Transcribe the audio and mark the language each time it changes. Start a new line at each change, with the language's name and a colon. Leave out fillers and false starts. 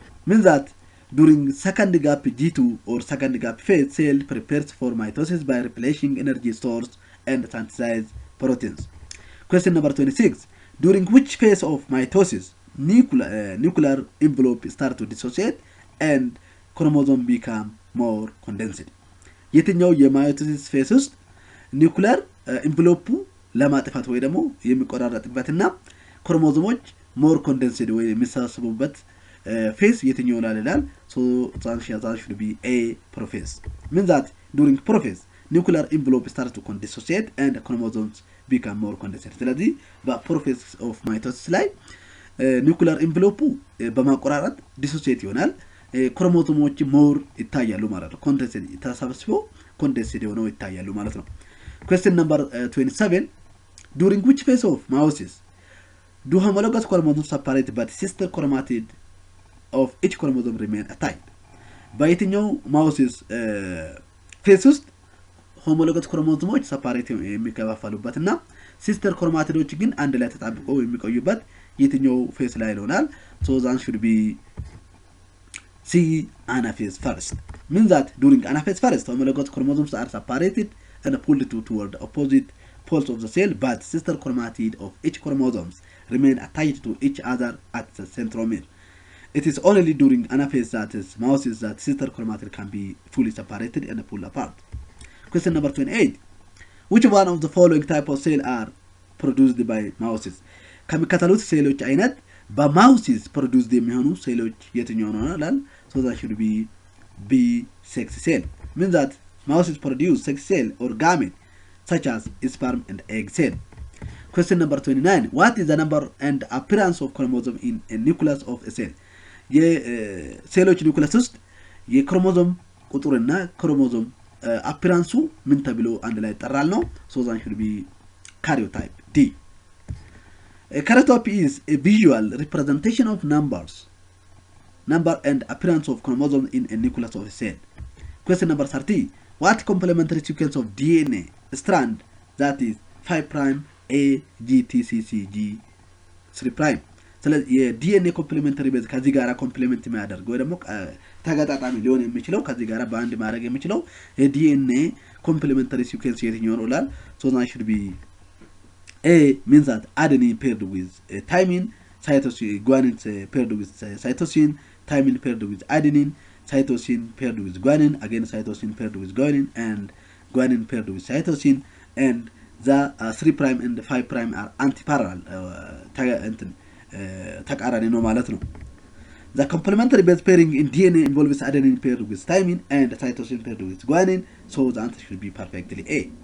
English: Means that during second gap G2 or second gap phase, cell prepares for mitosis by replenishing energy stores and synthesize proteins. Question number 26. During which phase of mitosis nuclear envelope start to dissociate and chromosome become more condensed.
Amharic: የትኛው የማዮሲስ ፌስ ውስጥ ኒውክሊየር ኢንቨሎፑ ለማጥፋት ወይ ደግሞ የሚቆራረጥበትና ክሮሞዞሞች ሞር ኮንደንስድ ወይ የሚሰበሰቡበት ፌስ የትኛው ይላል?
English: So that should be a prophase. Means that during prophase nuclear envelope starts to dissociate and chromosomes become more condensed.
Amharic: ስለዚህ በፕሮፌስ ኦፍ ማይቶሲስ ላይ ኒውክሊየር ኢንቨሎፑ በማቆራረጥ ዲሶሲየት ይሆናል። ክሮሞዞሞች ሞር ይታያሉ ማለት ነው። ኮንደንስድ ተሰብስበው ኮንደንስድ ሆነው ይታያሉ ማለት ነው።
English: Question number 27. During which phase of meiosis do homologous chromosomes separate but sister chromatid of each chromosome remain attached?
Amharic: በየትኛው meiosis phase ውስጥ
English: homologous chromosomes separate
Amharic: የሚከፋፈሉበትና sister chromatidoች ግን አንድ ላይ ተጣብቀው የሚቆዩበት የትኛው phase ላይ ይሆናል?
English: So that should be C, anaphase first. Means that during anaphase first homologous chromosomes are separated and pulled toward opposite poles of the cell, but sister chromatid of each chromosomes remain attached to each other at the centromere. It is only during anaphase, that is meiosis, that sister chromatid can be fully separated and pulled apart. Question number 28. Which one of the following type of cell are produced by meiosis?
Amharic: ከሚከተሉት ሴሎች አይነት በማዮሲስ produced የሚሆኑ ሴሎች የትኛው ነው ይላል?
English: So that should be B, sex cell. Means that meiosis produce sex cell or gamete such as sperm and egg cell. Question number 29. What is the number and appearance of chromosome in a nucleus of a cell?
Amharic: የሴሎች ኒውክለስ ውስጥ የክሮሞዞም ቁጥርና ክሮሞዞም አፒራንሱ ምን ተብሎ አንድ ላይ ይጠራል ነው?
English: So that should be karyotype D. A karyotype is a visual representation of number and appearance of chromosome in a nucleus of a cell. Question number 30. What complementary sequence of DNA strand, that is 5 prime A G T C C G 3 prime?
Amharic: ስለዚህ የዲኤንኤ ኮምፕሊሜንተሪ ቤዝ ከዚህ ጋራ ኮምፕሊሜንት የሚያደርግ ወይ ደግሞ ተገጣጣሚ ሊሆን የሚችለው ከዚህ ጋራ በአንድ ማድረግ የሚችለው የዲኤንኤ ኮምፕሊሜንተሪ ሲኩዌንስ የትኛው ነው ይላል?
English: So that should be A, means that adenine paired with thymine, cytosine, guanine paired with cytosine, thymine paired with adenine, cytosine paired with guanine, again cytosine paired with guanine, and guanine paired with cytosine, and the 3 prime and 5 prime are antiparallel
Amharic: ተቃራኒ ነው ማለት ነው።
English: The complementary base pairing in DNA involves adenine paired with thymine and cytosine paired with guanine, so the answer should be perfectly A.